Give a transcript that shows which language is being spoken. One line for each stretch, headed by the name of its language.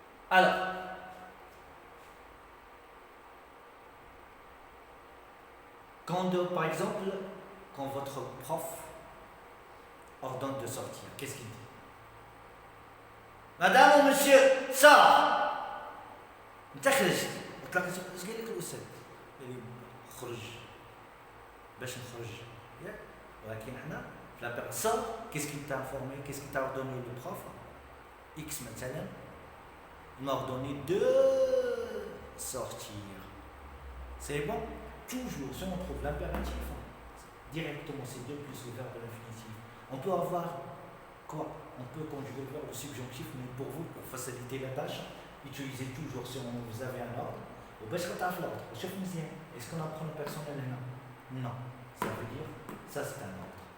French: Alors, par exemple, quand votre prof ordonne de sortir, qu'est-ce qu'il dit? Madame ou monsieur, sort.
Arabic: انت خرجت قلت لك اش قال لك الاستاذ؟ قال لي خرج باش نخرج ياك ولكن حنا في لا بيرسون qu'est-ce qu'il t'a informé, qu'est-ce qu'il t'a ordonné le prof X مثلا il m'a ordonné de sortir.
French: C'est bon. Toujours si on trouve l'impératif directement c'est 2 plus le verbe de l'infinitif, on peut avoir quoi? On peut conjuguer le verbe au subjonctif, mais pour vous, pour faciliter la tâche, utilisez toujours si vous avez un ordre. Ou bien, l'ordre. Est-ce qu'on apprend le personnel là? Non. Ça veut dire, ça c'est un ordre.